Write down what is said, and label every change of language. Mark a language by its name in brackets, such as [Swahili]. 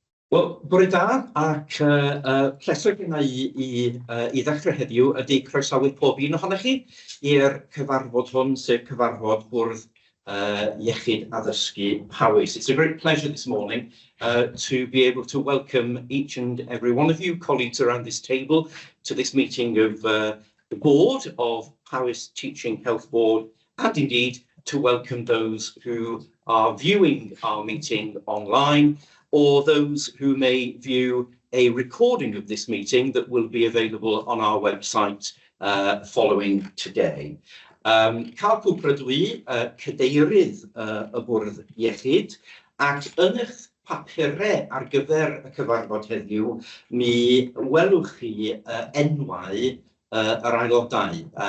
[Welsh] Wel, bore da, ac pleser gyda i ddechrau heddiw ydy croesawu pob un ohonych chi i'r cyfarfod hwn, sef cyfarfod bwrdd iechyd addysgu Powys. [English] It's a great pleasure this morning to be able to welcome each and every one of you, colleagues around this table, to this meeting of the board of Powys Teaching Health Board, and indeed to welcome those who are viewing our meeting online, or those who may view a recording of this meeting that will be available on our website following today. [Welsh] Cael cwprdwi cadeirydd y bwrdd iechyd, ac yn eich papurau ar gyfer y cyfarfod heddiw, mi welwch chi enwau yr aelodau,